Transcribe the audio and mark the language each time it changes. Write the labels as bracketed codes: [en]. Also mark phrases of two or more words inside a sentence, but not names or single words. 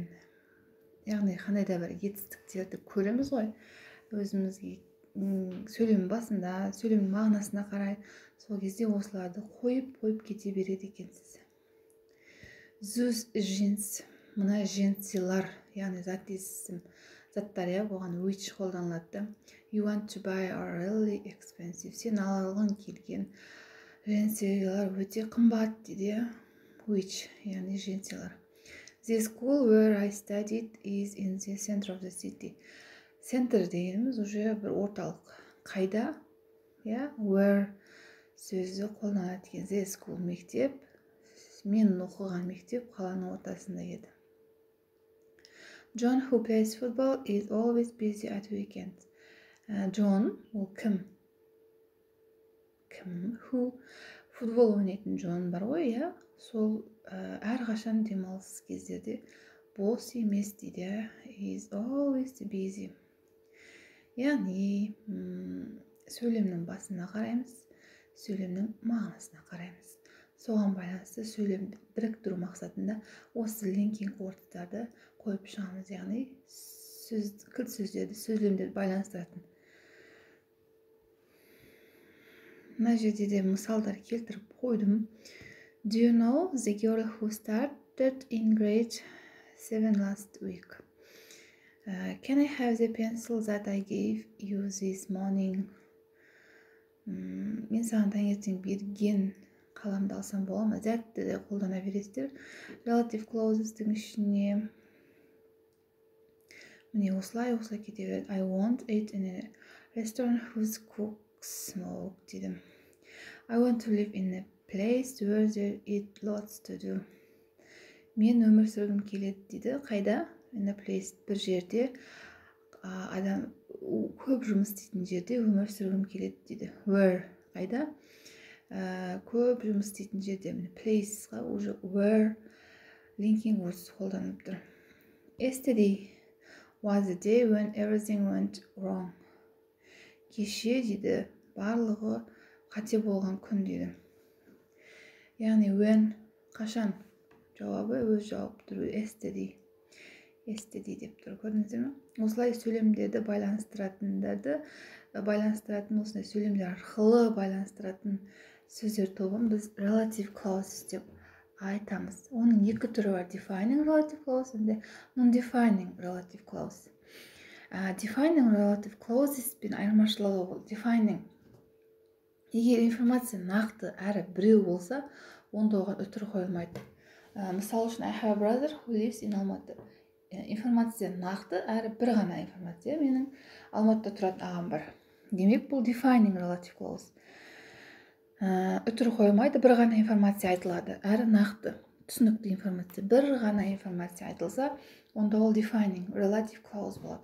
[kk] Яғни қандай да бір жетістіктерді көреміз ғой, өзімізге сөйлем басында, сөйлем мағынасына қарай, сол кезде осыларды қойып кете береді екенсіз. [en] Those jeans, [kk] мына женсилар, яғни зат есім заттар, оған which қолданылады. [en] You want to buy are really expensive. [kk] Сен алғың келген женсилар өте қымбат дейді. Which, яғни женсилар. [en] The school where I studied is in the center of the city. [kk] Center дегеніміз уже бір орталық. Қайда? Where сөзі қолданылады екен. [en] The school мектеп. [kk] Мен оқыған мектеп қаланың ортасында еді. [en] John who plays football is always busy at weekends. [kk] John, ол кім? Who футбол ойнайтын John бар ғой, сол әрқашан демалыс кездерде бос емес дейді. [en] He is always busy. [kk] Яғни сөйлемнің басына қараймыз, сөйлемнің мағынасына қараймыз. Соған байланысты сөйлемді біріктіру мақсатында осы [en] linking words'тарды [kk] қойып шығамыз, яғни кілт сөздерді, сөйлемдерді байланыстыратын. Мына жерде де мысалдар келтіріп қойдым. [en] Do you know the girl who started in grade 7 last week? Can I have the pencil that I gave you this morning? [kk] Мен саған таңертең берген қаламды алсам бола ма? That-ті де қолдана бересіздер. [en] Relative clauses'тің [kk] ішіне міне осылай кете береді. [en] I want it in a restaurant whose cooks smoke дедім. I want to live in a place where there is lots to do. [kk] Мен өмір сүргім келеді дейді. Қайда? [en] In a place, [kk] бір жерде адам көп жұмыс істейтін жерде өмір сүргім келеді дейді. Where? Қайда? Көп жұмыс істейтін жерде. Place-ға уже [en] where linking words [kk] қолданып тұр. [en] Yesterday was the day when everything went wrong. [kk] Кеше дейді, барлығы қате болған күн дейді. Яғни when, қашан? Жауабы өз жауап тұр. Yesterday деп тұр. Көрдіңіздер ме? Осылай сөйлемдерді байланыстыратын, осындай сөйлемдер арқылы байланыстыратын сөздер тобын біз [en] relative clauses [kk] деп айтамыз. Оның екі түрі бар. [en] Defining relative clause және non-defining relative clause. Defining relative clauses [kk] пен айырмашылығы ол. [en] Defining. [kk] Егер информация нақты әрі біреу болса, онда оған үтір қойылмайды. Мысал үшін, I have a brother who lives in Almaty. Информация нақты әрі бір ғана информация. Менің Алматыда тұратын ағам бар. Демек, бұл [en] defining relative clause. [kk] Үтір қойылмайды, бір ғана информация айтылады. Әрі нақты, түсінікті информация. Бір ғана информация айтылса, онда ол [en] defining relative clause [kk] болады.